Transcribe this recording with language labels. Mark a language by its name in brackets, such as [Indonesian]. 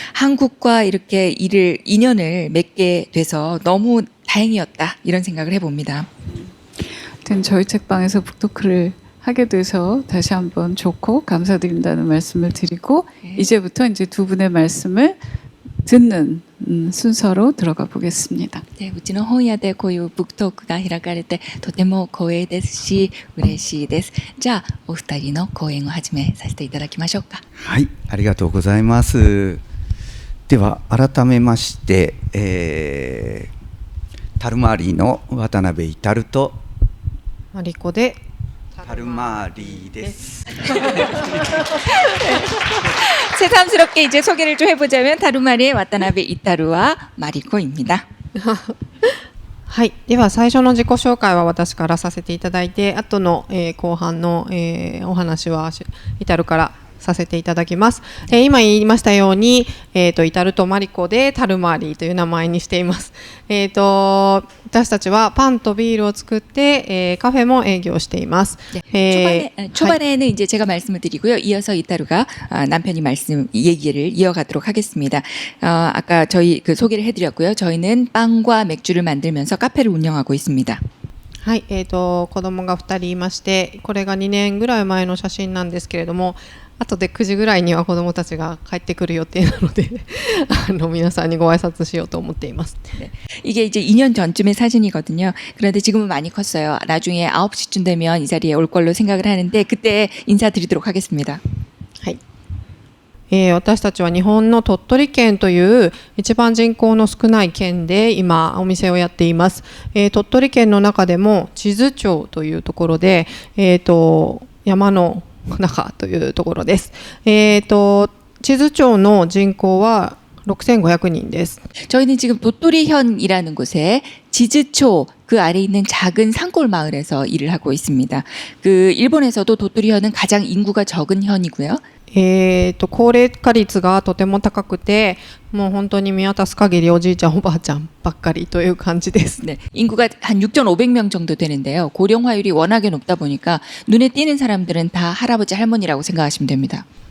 [Korean] 한국과 이렇게 인연을 맺게 돼서 너무 다행이었다, 이런 생각을 해봅니다. 저희 책방에서 북토크를 하게 돼서 다시 한번 좋고 감사드린다는 말씀을 드리고, 이제부터 이제 두 분의 말씀을 듣는 순서로 들어가 보겠습니다. [Japanese] 네, うちの本屋でこういうブックトークが開かれてとても光栄ですし嬉しいです。じゃあお二人の講演を始めさせていただきましょうか。はい、ありがとうございます。では改めまして、タルマーリーの渡辺至とマリコでタルマーリーです。 [Korean] 새삼스럽게 이제 소개를 좀 해보자면 다루마리의 와타나베 이타루와 마리코입니다. [Japanese] はい、では最初の自己紹介は私からさせていただいて、後の、後半の、お話はイタルから、させていただきます。今言いましたように、イタルトマリコでタルマリーという名前にしています。私たちはパンとビールを作って、カフェも営業しています。 [Korean] 초반에는 이제 제가 말씀을 드리고요. 이어서 이따루가 남편이 말씀 얘기를 이어가도록 하겠습니다. 아까 저희 그 소개를 해드렸고요. 저희는 빵과 맥주를 만들면서 카페를 운영하고 있습니다. [Japanese] はい、子供が2人いまして、これが2年ぐらい前の写真なんですけれども、後で9時ぐらいには子供たちが帰ってくる予定なので皆さんにご挨拶しようと思っています。 [Korean] 네. 이게 이제 2년 전쯤의 사진이거든요. 그런데 지금은 많이 컸어요. 나중에 9시쯤 되면 이 자리에 올 걸로 생각을 하는데 그때 인사드리도록 하겠습니다. [Japanese] はい。私たちは日本の鳥取県という一番人口の少ない県で今お店をやっています。鳥取県の中でも智頭町というところで、山の中というところです。智頭町の人口は6500人です。 [Korean] 저희는 지금 도토리현이라는 곳에 지즈초 그 아래 있는 작은 산골 마을에서 일을 하고 있습니다. 그 일본에서도 도토리현은 가장 인구가 적은 현이고요. [Japanese] 高齢化率がとても高くて、もう本当に見渡す限りおじいちゃんおばあちゃんばっかりという感じです。 [Korean] 네, 인구가 한 6,500명 정도 되는데요. 고령화율이 워낙에 높다 보니까 눈에 띄는 사람들은 다 할아버지 할머니라고 생각하시면 됩니다.